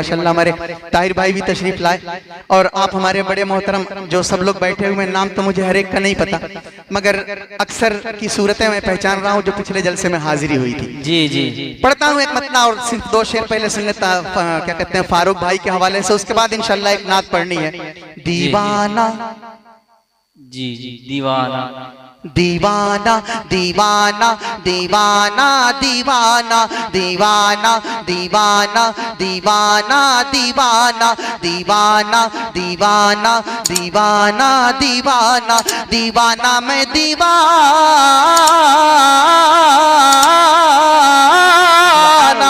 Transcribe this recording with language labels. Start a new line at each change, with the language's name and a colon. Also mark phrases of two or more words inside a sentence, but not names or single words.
Urdu: ماشاءاللہ ہمارے طاہر بھائی بھی تشریف لائے اور آپ ہمارے بڑے محترم جو سب لوگ بیٹھے ہوئے، نام تو مجھے ہر ایک کا نہیں پتا مگر اکثر کی صورتیں میں پہچان رہا ہوں جو پچھلے جلسے میں حاضری ہوئی تھی. جی جی جی پڑھتا ہوں ایک متنا اور صرف 2 شعر پہلے سن لیتا کیا کہتے ہیں فاروق بھائی کے حوالے سے، اس کے بعد ان شاء اللہ ایک نعت پڑھنی ہے. दीवाना جی جی دیوانہ دیوانہ دیوانہ دیوانہ دیوانہ دیوانہ دیوانہ دیوانہ دیوانہ دیوانہ دیوانہ دیوانہ دیوانہ دیوانہ میں دیوانہ.